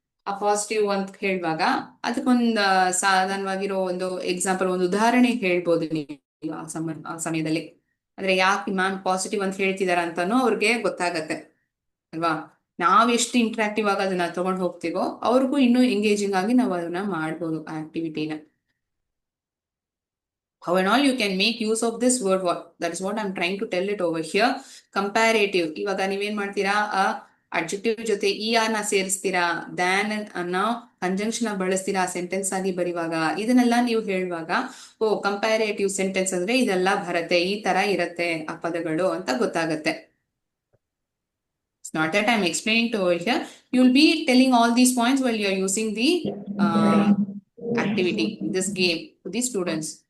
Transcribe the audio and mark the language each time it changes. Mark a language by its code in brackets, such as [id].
[kn] ಆ ಪಾಸಿಟಿವ್ ಅಂತ ಹೇಳುವಾಗ ಅದಕ್ಕೊಂದು ಸಾಧಾರಣವಾಗಿರೋ ಒಂದು ಎಕ್ಸಾಂಪಲ್, ಒಂದು ಉದಾಹರಣೆ ಹೇಳ್ಬೋದು ನೀವು ಆ ಸಮಯದಲ್ಲಿ. ಅಂದ್ರೆ ಯಾಕೆ ಮ್ಯಾಮ್ ಪಾಸಿಟಿವ್ ಅಂತ ಹೇಳ್ತಿದಾರ ಅಂತಾನು ಅವ್ರಿಗೆ ಗೊತ್ತಾಗತ್ತೆ ಅಲ್ವಾ. ನಾವ್ ಎಷ್ಟು ಇಂಟ್ರಾಕ್ಟಿವ್ ಆಗಿ ಅದನ್ನ ತಗೊಂಡು ಹೋಗ್ತೀವೋ ಅವ್ರಿಗೂ ಇನ್ನೂ ಎಂಗೇಜಿಂಗ್ ಆಗಿ ನಾವು ಅದನ್ನ ಮಾಡ್ಬೋದು ಆ ಆಕ್ಟಿವಿಟಿನ. [en] How and all you can make use of this word. That is what I'm trying to tell it over here. Comparative. [kn] ಇವಾಗ ನೀವೇನ್ ಮಾಡ್ತೀರಾ, ಅಡ್ಜೆಕ್ಟಿವ್ ಜೊತೆ ನ ಸೇರಿಸ್ತೀರಾ, ದ್ಯಾನ್ ಅನ್ನೋ ಕಂಜಂಕ್ಷನ್ ಬಳಸ್ತೀರಾ ಸೆಂಟೆನ್ಸ್ ಆಗಿ ಬರೀವಾಗ. ಇದನ್ನೆಲ್ಲ ನೀವು ಹೇಳುವಾಗ ಕಂಪ್ಯಾರೇಟಿವ್ ಸೆಂಟೆನ್ಸ್ ಅಂದ್ರೆ ಇದೆಲ್ಲ ಬರತ್ತೆ, ಈ ತರ ಇರತ್ತೆ ಆ ಪದಗಳು ಅಂತ ಗೊತ್ತಾಗತ್ತೆ. [en] It's not that I'm explaining to over here. You'll be telling all these points while you're using the activity, this game to the students.